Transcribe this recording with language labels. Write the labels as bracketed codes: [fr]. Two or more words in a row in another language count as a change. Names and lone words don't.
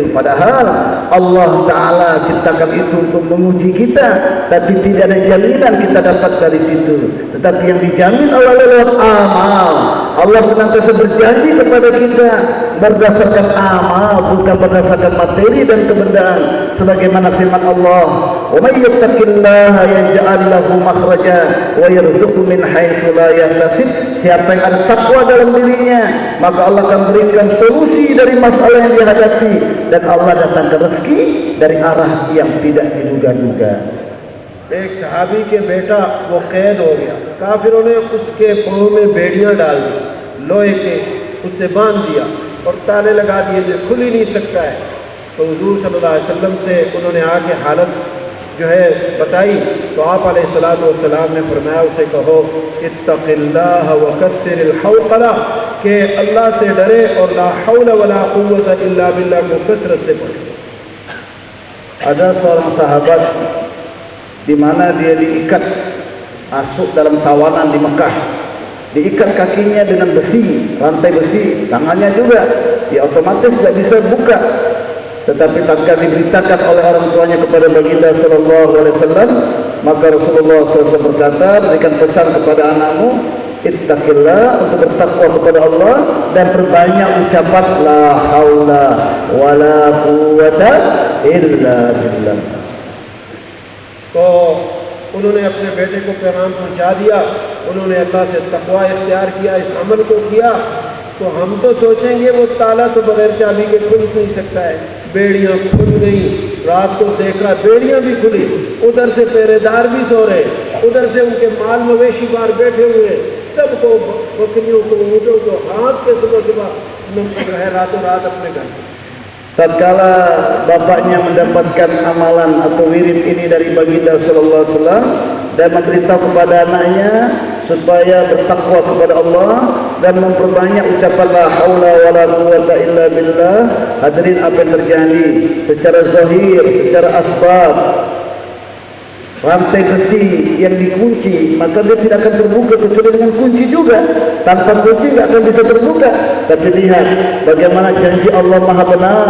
[id] Padahal Allah Ta'ala ciptakan itu untuk menguji kita, tapi tidak ada jaminan kita dapat dari situ. Tetapi yang dijamin Allah lewat amal. Allah senantiasa berjanji kepada kita berdasarkan amal, bukan berdasarkan materi dan kebendaan. Sebagaimana firman Allah, [ar] وَمَن يَتَّقِ اللَّهَ يَجْعَل لَّهُ مَخْرَجًا وَيَرْزُقْهُ مِنْ حَيْثُ لَا يَحْتَسِبُ. [id] Siapa yang ada takwa dalam dirinya, maka Allah akan berikan solusi dari masalah yang dihadapi, dan Allah datangkan rezeki dari arah yang tidak diduga-duga. [hi] एक सहाबी के बेटा वो कैद हो गया, काफिरों ने उसके पाँव में बेड़ियां डाल दी, लोहे के, उससे बांध दिया और ताले लगा दिए जो खुल ही नहीं सकता है। तो हुजूर [ar] صلى الله عليه وسلم [hi] से उन्होंने आके हालत जो है बताई, तो आप [ar] عليه الصلاة والسلام [hi] ने फरमाया उसे कहो [ar] اتق الله وكثر الحوقلة, [hi] के अल्लाह से डरे और [ar] لا حول ولا قوة إلا بالله [hi] को कसरत से पढ़े। [id] Ada seorang sahabat di mana dia diikat masuk dalam tawanan di Mekah, diikat kakinya dengan besi, rantai besi, tangannya juga, ya otomatis tidak bisa buka. Tetapi tatkala diberitakan oleh orang tuanya kepada baginda [ar] صلى الله عليه وسلم, [id] maka Rasulullah SAW berkata, berikan pesan kepada anakmu, ittaqillah, untuk bertakwa kepada Allah dan perbanyak ucapan [ar] لا حول ولا قوة إلا بالله. [hi] तो उन्होंने अपने बेटे को पैगाम पहुंचा दिया, उन्होंने अल्लाह से तकवा इख्तियार किया, इस अमल को किया। तो हम तो सोचेंगे वो ताला तो बगैर चाबी के खुल नहीं सकता है, बेड़ियां खुल गई, रात को देखा बेड़ियां भी खुली, उधर से पहरेदार भी सो रहे, उधर से उनके माल मवेशी बाहर बैठे हुए, सबको बकरियों को ऊँटों को हाथ के सुबह सुबह है रातों रात अपने घर। [id] Tatkala bapaknya mendapatkan amalan atau wirid ini dari baginda [ar] صلى الله عليه وسلم [id] dan memberitahu kepada anaknya supaya bertakwa kepada Allah dan memperbanyak ucapan [ar] لا حول ولا قوة إلا بالله, [id] hadirin apa yang terjadi secara zahir, secara asbab, rantai besi yang dikunci, maka dia tidak akan terbuka kecuali dengan kunci juga. Tanpa kunci tidak akan bisa terbuka. Tapi lihat bagaimana janji Allah Maha benar.